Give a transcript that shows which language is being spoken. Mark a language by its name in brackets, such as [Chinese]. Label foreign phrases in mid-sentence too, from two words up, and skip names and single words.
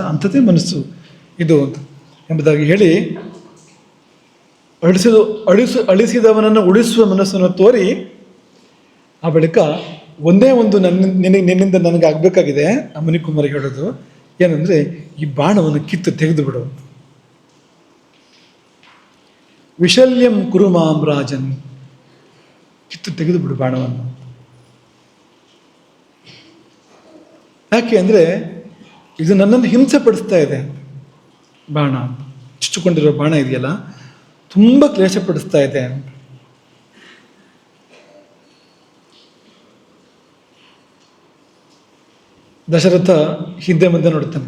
[Kannada] ಅಂಥದ್ದೇ ಮನಸ್ಸು ಇದು ಅಂತ ಎಂಬುದಾಗಿ ಹೇಳಿ, ಅಳಿಸಿದವನನ್ನು ಉಳಿಸುವ ಮನಸ್ಸನ್ನು ತೋರಿ, ಆ ಬಳಿಕ ಒಂದೇ ಒಂದು ನಿನ್ನಿಂದ ನನಗೆ ಆಗಬೇಕಾಗಿದೆ. ಆ ಮುನಿಕುಮಾರ ಹೇಳೋದು ಏನಂದರೆ, ಈ ಬಾಣವನ್ನು ಕಿತ್ತು ತೆಗೆದು ಬಿಡು. [Sanskrit] ವಿಶಲ್ಯಂ ಕುರು ಮಾಂ ರಾಜನ್, [Kannada] ಕಿತ್ತು ತೆಗೆದು ಬಿಡು ಬಾಣವನ್ನು. ಯಾಕೆ ಅಂದರೆ ಇದು ನನ್ನನ್ನು ಹಿಂಸೆ ಪಡಿಸ್ತಾ ಇದೆ. ಬಾಣ ಚುಚ್ಚಿಕೊಂಡಿರೋ ಬಾಣ ಇದೆಯಲ್ಲ, ತುಂಬ ಕ್ಲೇಶ ಪಡಿಸ್ತಾ ಇದೆ. ದಶರಥ ಹಿಂದೆ ಮುಂದೆ ನೋಡ್ತಾನೆ.